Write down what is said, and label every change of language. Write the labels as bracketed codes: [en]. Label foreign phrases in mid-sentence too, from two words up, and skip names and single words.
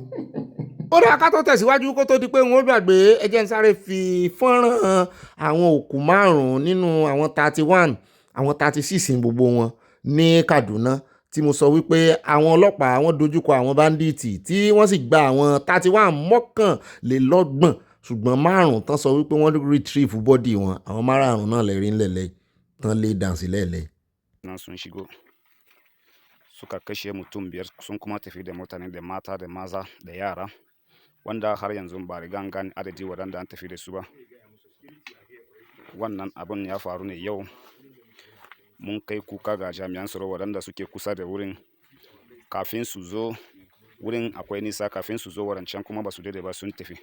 [yo] Ó dá ká tó tẹ̀síwájú kó tó di pé wọ́n gbàgbé ẹ jẹ́ n sáré fi fọ́nrán àwọn òkú 5 nínú àwọn 31 àwọn 36 gbogbo wọn ní Kaduna tí mo sọ wípé àwọn ọlọ́pàá wọ́n dojúkọ àwọn báńdíìtì tí wọ́n sì gba àwọn 31 mọ́kànlélọ́gbọ̀n ṣùgbọ́n 5 tán sọ wípé wọ́n retrieve body wọn. Àwọn 5 náà lè rí ńlẹ̀lẹ̀ tán lè dànsí lẹ́lẹ̀. [ha] Nan sun shigo suka kashe mutum 5 sun kuma tafi da mutane da mata da maza da yara wanda har yanzu ba rigan gane adadi waɗanda an tafi da su ba. Wannan abun ya faru ne yau. Mun kai kuka ga jami'an tsaro waɗanda suke kusa da wurin kafin su zo wurin akwai nisa kafin su zo warancan kuma ba su daidai ba sun tafi.